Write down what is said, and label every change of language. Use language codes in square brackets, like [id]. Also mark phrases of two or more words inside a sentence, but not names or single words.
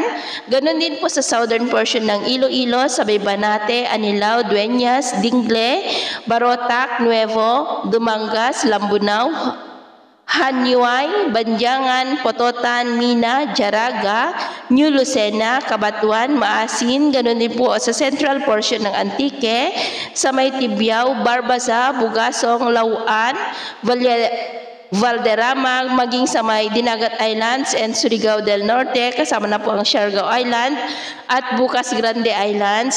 [tl] ganun din po sa southern portion ng Iloilo, sa Banate, Anilao, Dueñas, Dingle, Barotac, Nuevo, Dumangas, Lambunao, Hanyuay, Banjangan, Pototan, Mina, Jaraga, New Lucena, Cabatuan, Maasin, ganun din po sa central portion ng Antique, sa may Tibiao, Barbaza, Bugasong, Lauan, Valderrama, maging sa may Dinagat Islands and Surigao del Norte, kasama na po ang Siargao Island at Bukas Grande Islands.